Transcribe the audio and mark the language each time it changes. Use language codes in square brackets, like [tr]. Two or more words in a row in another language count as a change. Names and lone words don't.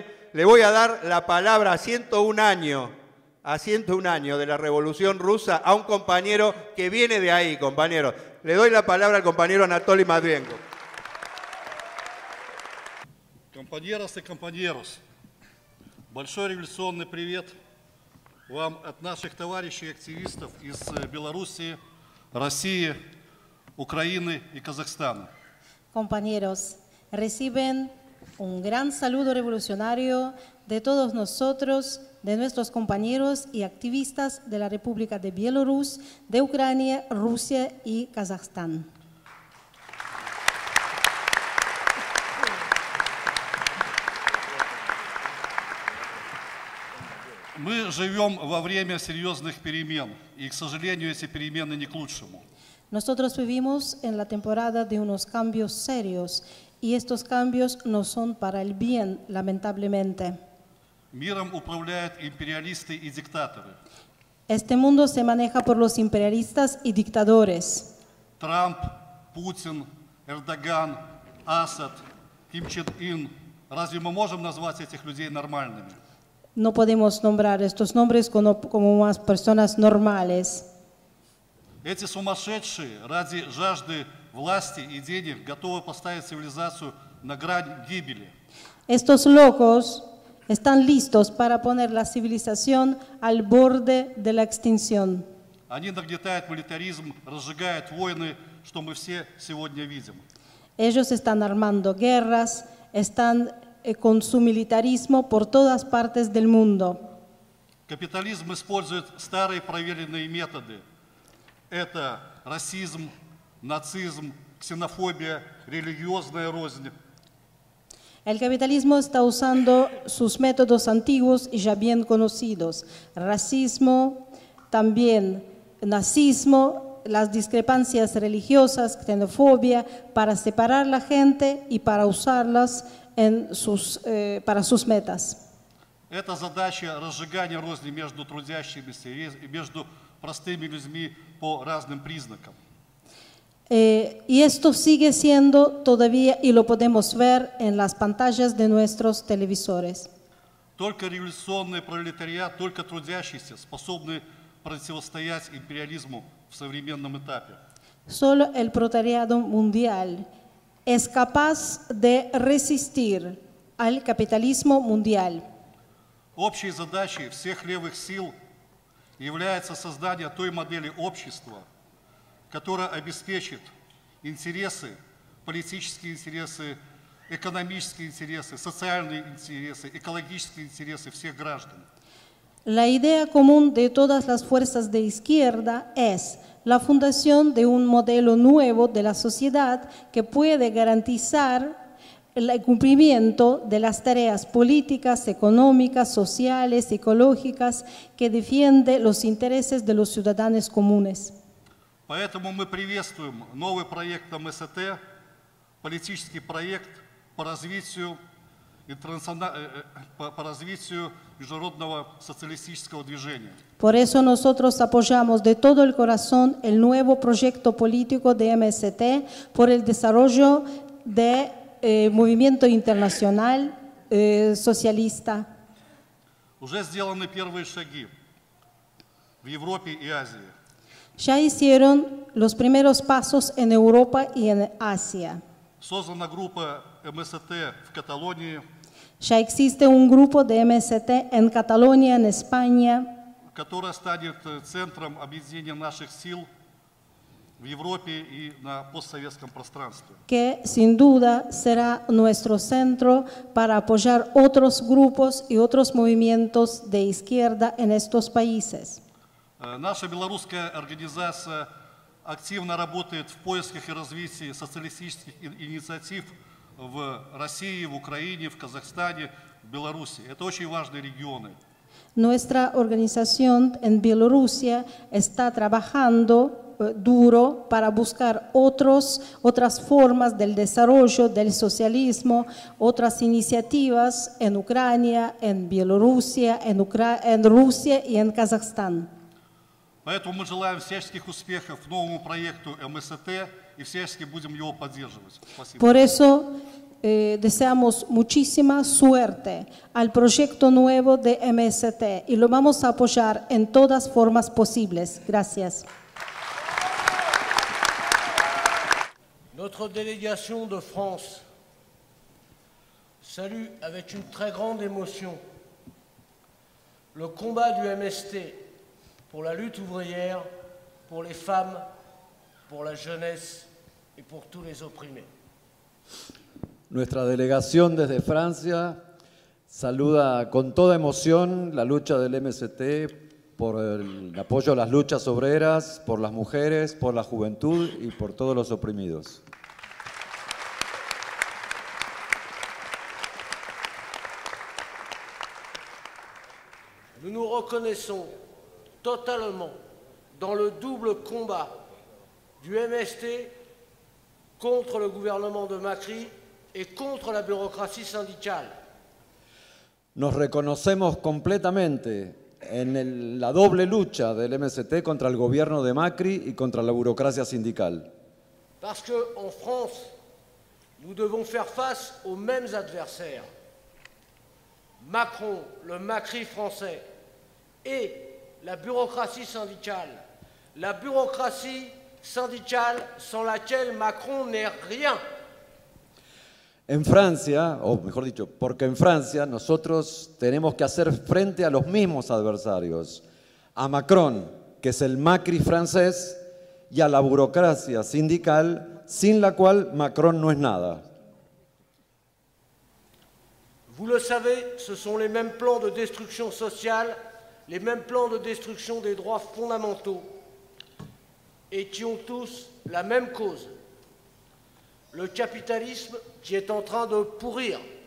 [es] Le voy a dar la palabra a 101 años de la Revolución Rusa a un compañero que viene de ahí, compañero. Le doy la palabra al compañero Anatoly Matvienko. Compañeras y compañeros, [ru] большой революционный привет вам от наших товарищей активистов из Белоруссии, России, Украины y Казахстана. [es] Compañeros, reciben un gran saludo revolucionario de todos nosotros, de nuestros compañeros y activistas de la República de Bielorrusia, de Ucrania, Rusia y Kazajstán. [ru] Мы живем во время серьезных перемен, и, к сожалению, эти перемены не к лучшему. [es] Nosotros vivimos en la temporada de unos cambios serios y estos cambios no son para el bien, lamentablemente. [ru] Миром управляют империалисты и диктаторы. [es] Este mundo se maneja por los imperialistas y dictadores. [ru] Трамп, Путин, Эрдоган, Асад, Ким Чен Ын. Разве мы можем назвать этих людей нормальными? [es] No podemos nombrar estos nombres como más personas normales. [ru] Эти сумасшедшие ради жажды власти и денег готовы поставить цивилизацию на грань гибели. [es] Estos locos están listos para poner la civilización al borde de la extinción. [ru] Они нагнетают милитаризм, разжигают войны, что мы все сегодня видим. [es] Ellos están armando guerras, están con su militarismo por todas partes del mundo. [ru] Капитализм использует старые проверенные методы. Это расизм, нацизм, ксенофобия, религиозная рознь. [es] El capitalismo está usando sus métodos antiguos y ya bien conocidos. Racismo, también nazismo, las discrepancias religiosas, xenofobia, para separar a la gente y para usarlas para sus metas. [ru] Это задача разжигания розни между трудящимися и между простыми людьми по разным признакам. [es] Y esto sigue siendo todavía, y lo podemos ver en las pantallas de nuestros televisores. [ru] Только революционный пролетариат, только трудящиеся способны противостоять империализму в современном этапе. [es] Solo el proletariado mundial es capaz de resistir al capitalismo mundial. [ru] Общей задачей всех левых сил является создание той модели общества, которая обеспечит интересы, политические интересы, экономические интересы, социальные интересы, экологические интересы всех граждан. [es] La idea común de todas las fuerzas de izquierda es la fundación de un modelo nuevo de la sociedad que puede garantizar el cumplimiento de las tareas políticas, económicas, sociales, ecológicas que defiende los intereses de los ciudadanos comunes. [ru] Поэтому мы приветствуем новый проект МСТ, политический проект по развитию международного социалистического движения. [es] Por eso nosotros apoyamos de todo el corazón el nuevo proyecto político de MST por el desarrollo de movimiento internacional socialista. [ru] Уже сделаны первые шаги в Европе и Азии. [es] Ya hicieron los primeros pasos en Europa y en Asia. [ru] Создана группа МСТ в Каталонии. [es] Ya existe un grupo de MST en Cataluña, en España. [ru] которая станет центром объединения наших сил в Европе и на постсоветском пространстве. [es] Que sin duda será nuestro centro para apoyar otros grupos y otros movimientos de izquierda en estos países. [ru] Наша белорусская организация активно работает в поисках и развитии социалистических инициатив в России, в Украине, в Казахстане, в Беларуси. Это очень важные регионы. [es] Nuestra organización en Bielorrusia está trabajando duro para buscar otras formas del desarrollo del socialismo, otras iniciativas en Ucrania, en Bielorrusia, en Rusia y en Kazajstán. [ru] Поэтому мы желаем всяческих успехов новому проекту МСТ и всячески будем его поддерживать. Спасибо. [es] Por eso deseamos muchísima suerte al proyecto nuevo de MST y lo vamos a apoyar en todas formas posibles. Gracias. [fr] Notre délégation de France salue avec une très grande émotion le combat du MST pour la lutte ouvrière, pour les femmes, pour la jeunesse et pour tous les opprimés. [es] Nuestra delegación desde Francia saluda con toda emoción la lucha del MST por el apoyo a las luchas obreras, por las mujeres, por la juventud y por todos los oprimidos. [fr] Nous nous reconnaissons totalement dans le double combat du MST contre le gouvernement de Macri et contre la bureaucratie syndicale. [es] Nos reconocemos completamente en la doble lucha del MST contra el gobierno de Macri y contra la burocracia sindical. [fr] Parce qu'en France, nous devons faire face aux mêmes adversaires. Macron, le Macri français, et la bureaucratie syndicale. La bureaucratie syndicale sans laquelle Macron n'est rien. [es] En Francia, o mejor dicho, porque en Francia nosotros tenemos que hacer frente a los mismos adversarios, a Macron, que es el Macri francés, y a la burocracia sindical, sin la cual Macron no es nada. [fr] Vous le savez, ce sont les mêmes plans de destruction sociale, les mêmes plans de destruction des droits fondamentaux, et qui ont tous la même cause. Le capitalisme qui est en train de pourrir.